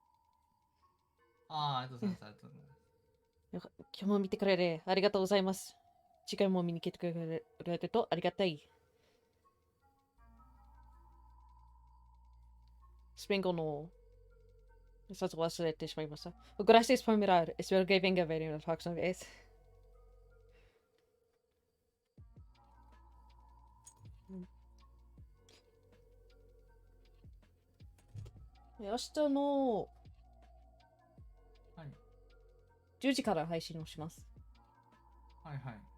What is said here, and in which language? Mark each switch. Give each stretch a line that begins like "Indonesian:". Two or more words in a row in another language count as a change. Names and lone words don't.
Japanese: ありがとうございます。ありがとうございます。今日も見てくれてありがとうございます。次回も見に来てくれるとありがたい。スペイン語の一つ忘れてしまいました。
Spanish: Gracias por mirar. Espero que venga a ver en la próxima vez.
Japanese: 明日のはい。 10時から配信をします。はいはい。